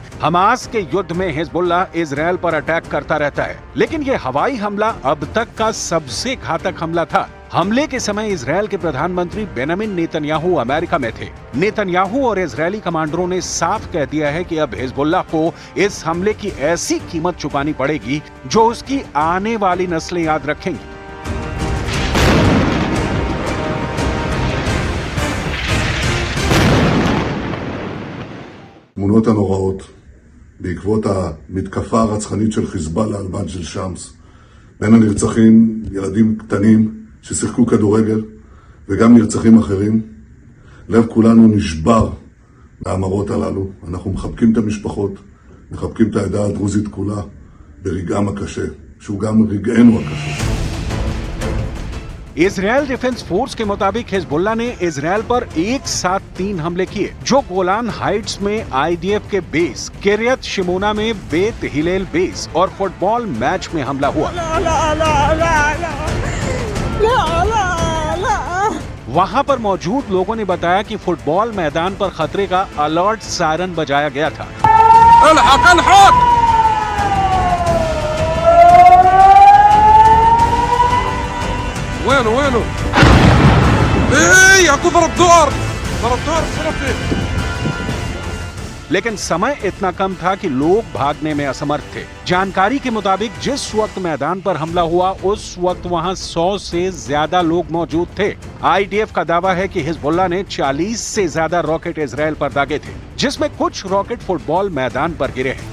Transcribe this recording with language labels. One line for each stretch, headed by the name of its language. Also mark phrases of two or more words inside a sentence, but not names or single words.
Hindi: हमास के युद्ध में हिजबुल्लाह इजरायल पर अटैक करता रहता है, लेकिन यह हवाई हमला अब तक का सबसे घातक हमला था। हमले के समय इजरायल के प्रधानमंत्री बेंजामिन नेतन्याहू अमेरिका में थे। नेतन्याहू और इजरायली कमांडरों ने साफ कह दिया है कि अब हिजबुल्लाह को इस हमले की ऐसी कीमत चुकानी पड़ेगी जो उसकी आने वाली नस्लें याद रखेंगी।
Hebrew: התמונות הנוראות בעקבות המתקפה הרצחנית של חיזבאללה על מג'דל שמס. בין הנרצחים ילדים קטנים ששיחקו כדורגל וגם נרצחים אחרים. לב כולנו נשבר מהמראות הללו. אנחנו מחבקים את המשפחות, מחבקים את העדה הדרוזית כולה ברגעם הקשה, שהוא גם רגענו הקשה.
Hindi: इजरायल डिफेंस फोर्स के मुताबिक हिजबुल्लाह ने इजरायल पर एक साथ 3 हमले किए, जो गोलान हाइट्स में आईडीएफ के बेस, किरियत शिमोना में बेत हिलेल बेस और
English: football match
Hindi: में हमला हुआ। वहां पर मौजूद लोगों ने बताया कि फुटबॉल मैदान पर खतरे का
English: alert siren
Hindi: बजाया गया था।
Arabic: وينه وينه؟ ايه اكو ضرب دور صرفي.
Hindi: लेकिन समय इतना कम था कि लोग भागने में असमर्थ थे। जानकारी के मुताबिक जिस वक्त मैदान पर हमला हुआ उस वक्त वहां 100 से ज्यादा लोग मौजूद थे। आईडीएफ का दावा है कि हिजबुल्लाह ने 40 से ज्यादा रॉकेट इजरायल पर दागे थे, जिसमें कुछ रॉकेट फुटबॉल मैदान पर गिरे हैं।